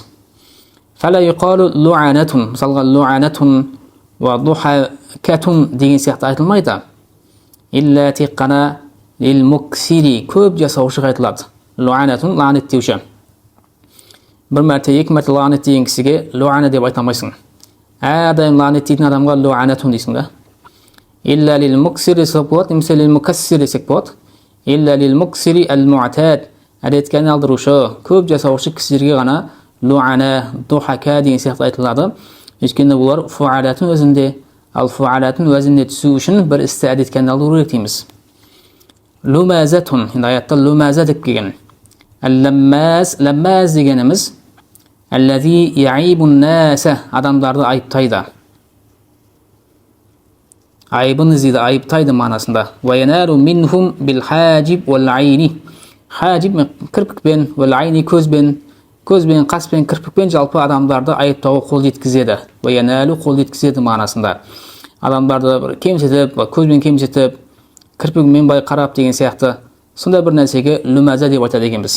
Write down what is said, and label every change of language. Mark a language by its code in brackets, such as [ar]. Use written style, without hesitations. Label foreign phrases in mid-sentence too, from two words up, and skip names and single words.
[ar] فلا يقال لعنة, [kk] мысалға [ar] لعنة وضحكة [kk] деген сияқты айтылмайды. Илля тек қана [ar] للمكثر, [kk] көп жасаушы айтылады. Лу'анатун, лағнеттеуші. Бір мәрте, екі мәрте лағнеттеген кісіге лу'ана деп айтамайсың. Әрдайым лағнеттейтін адамға лу'анатун дейсің да. [ar] إلا للمكثر [kk] десек болады, немесе [ar] للمكثر [kk] десек болады. [ar] إلا للمكثر المعتاد, [kk] әдетке айналдырушы, көп жасаушы кісілерге ғана лу'ана, духака деген сияқты айтылады. Өйткені бұлар фу'алатын өзінде, ал фу'алатын өзінде түсу үшін бір істі әдетке айналдыру керек дейміз. Лумазатун, енді аятта лумаза деп келген. Ламмаз дегеніміз [ar] الذي يعيب الناس, [kk] адамдарды айыптайды. Айыбын іздейді, айыптайды мағынасында. [ar] وينال منهم بالحاجب والعين. [kk] Хажиб кірпікпен, [ar] والعين [kk] көзбен, қаспен, кірпікпен жалпы адамдарды айыптауға қол жеткізеді. [ar] وينال, [kk] қол жеткізеді мағынасында. Адамдарды кемсетіп, көзбен кемсетіп, кірпігімен бай қарап деген сияқты Сондай бір нәрсеге lumazа деп айтады екенбіз.